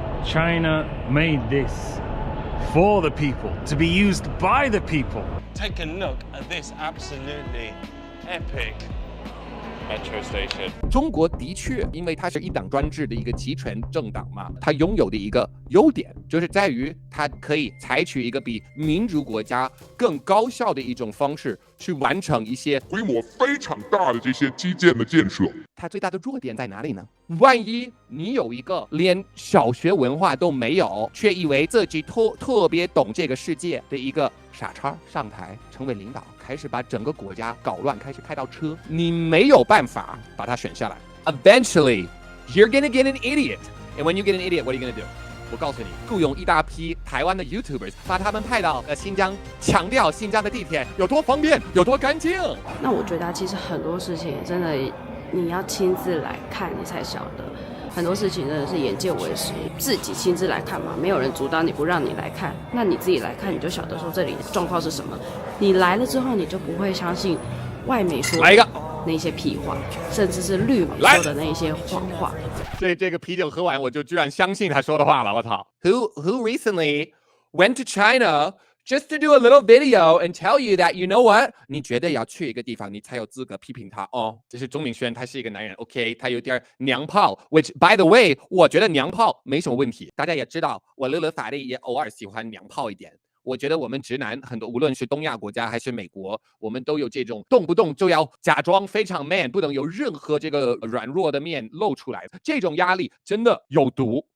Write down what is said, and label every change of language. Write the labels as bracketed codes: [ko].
[en] China made this for the people, to be used by the people. Take a look at this absolutely epic metro station. [zh] 中国的确因为它是一党专制的一个集权政党嘛，它拥有的一个优点就是在于它可以采取一个比民主国家更高效的一种方式去完成一些规模非常大的这些基建的建设。它最大的弱点在哪里呢？万一你有一个连小学文化都没有，却以为自己特别懂这个世界的一个傻叉上台成为领导，开始把整个国家搞乱，开始开到车，你没有办法把它选下来。 [en] Eventually, you're gonna get an idiot. And when you get an idiot, what are you gonna do? [zh] 我告诉你，雇佣一大批台湾的 YouTubers， 把他们派到新疆，强调新疆的地铁有多方便，有多干净。那我觉得其实很多事情真的你要亲自来看，你才晓得。很多事情真的是眼见为实，自己亲自来看嘛，没有人阻挡你不让你来看，那你自己来看，你就晓得说这里的状况是什么。你来了之后，你就不会相信外媒说来一个那些屁话，甚至是绿媒说的那些谎话。这个啤酒喝完，我就居然相信他说的话了，我操 [en] ！Who recently went to China just to do a little video and tell you that you know what？ [zh] 你绝对要去一个地方，你才有资格批评他哦。这是钟明轩，他是一个男人 ，OK， 他有点娘炮 ， [en] which by the way， [zh] 我觉得娘炮没什么问题。大家也知道，我乐乐法律也偶尔喜欢娘炮一点。我觉得我们直男很多，无论是东亚国家还是美国，我们都有这种动不动就要假装非常 man， 不能有任何这个软弱的面露出来，这种压力真的有毒。